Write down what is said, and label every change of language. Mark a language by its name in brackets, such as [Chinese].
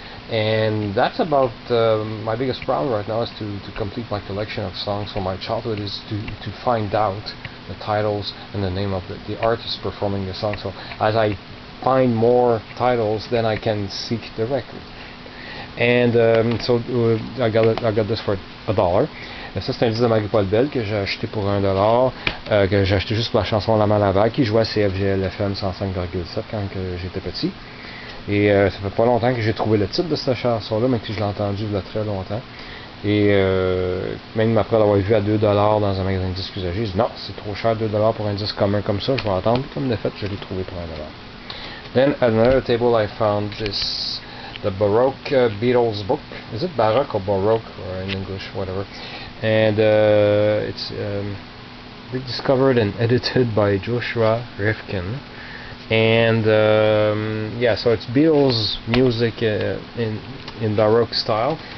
[English] And that's about my biggest problem right now, is to complete my collection of songs from my childhood, is to find out the titles and the name of the artist performing the song. So as I find more titles, then I can seek the record. And I got this for $1. [French] Ça, c'est un disque de K-Tel que j'ai acheté pour $1, que j'ai acheté juste pour la chanson La Main à la Vague, qui jouait à CFGL FM 105,7 quand j'étais petit. Et ça fait pas longtemps que j'ai trouvé le titre de cette chanson-là, mais que je l'ai entendu il y a très longtemps. Et même après l'avoir vu à $2 dans un magasin de disques usagés, j'ai dit non, c'est trop cher, $2 pour un disque commun comme ça, je vais attendre. Comme de fait, je l'ai trouvé pour $1. [English] Then at another table I found the Baroque Beatles book. Is it Baroque or Baroque, or in English, whatever? And it's rediscovered and edited by Joshua Rifkin. And yeah, so it's Beatles music in Baroque style.